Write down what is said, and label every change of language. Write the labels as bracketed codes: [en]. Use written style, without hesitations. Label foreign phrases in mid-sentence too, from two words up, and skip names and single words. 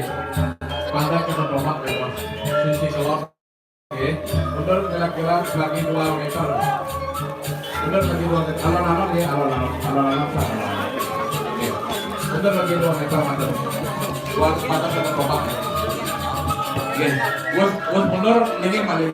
[id] Pada kita doang bebas Sisi Kolot. Oke, betul kira-kira lagi 2 meter. Betul lagi 2 meter. Alon-alon ya, alon-alon sana. Oke, betul lagi 2 meter mantul. Buat pada kita doang. Oke, buat mundur ini paling.